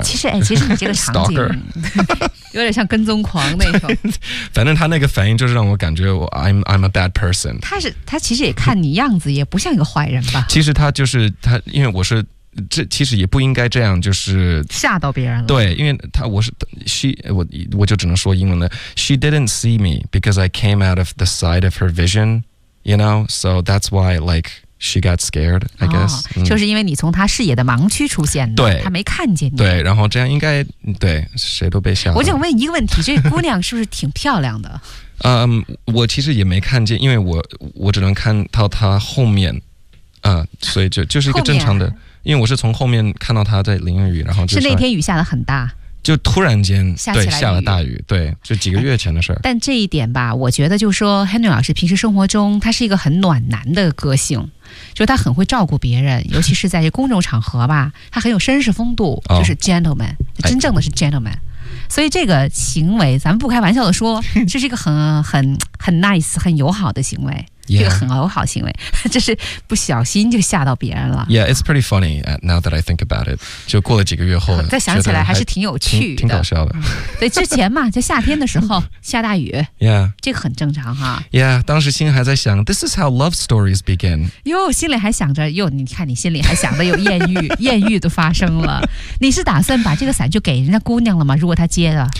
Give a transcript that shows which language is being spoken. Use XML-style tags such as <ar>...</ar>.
<zh>其实你这个场景有点像跟踪狂那种反正他那个反应就是让我感觉我</zh> <en>I'm a bad person</en> <zh>他其实也看你样子也不像一个坏人吧其实他就是他因为我是这其实也不应该这样就是吓到别人了对因为他我是 我就只能说英文了</zh> <en>She didn't see me because I came out of the side of her vision You know So that's why like she got scared I guess、</en> <zh>就是因为你从她视野的盲区出现对她没看见你对然后这样应该对谁都被吓到我想问一个问题这姑娘是不是挺漂亮的我其实也没看见因为我只能看到她后面所以就是一个正常的因为我是从后面看到他在淋雨然后就是那天雨下得很大就突然间下起来雨对下了大雨对就几个月前的事儿、但这一点吧我觉得就是说 Henry 老师平时生活中他是一个很暖男的个性就是他很会照顾别人尤其是在这公众场合吧他很有绅士风度就是 gentleman、真正的是 gentleman、所以这个行为咱们不开玩笑的说这是一个很 nice 很友好的行为</zh> <en>Yeah.</en> <zh>这个很友好行为这是不小心就吓到别人了</zh> <en>Yeah, it's pretty funny now that I think about it</en> <zh>就过了几个月后再想起来还是挺有趣的挺搞笑的对之前嘛就夏天的时候下大雨</zh> <en>Yeah,</en> <zh>这个很正常哈</zh> <en>Yeah,</en> <zh>当时心里还在想</zh> <en>This is how love stories begin</en> <zh>哟心里还想着哟你看你心里还想着有艳遇艳遇都发生了你是打算把这个伞就给人家姑娘了吗如果她接了</zh>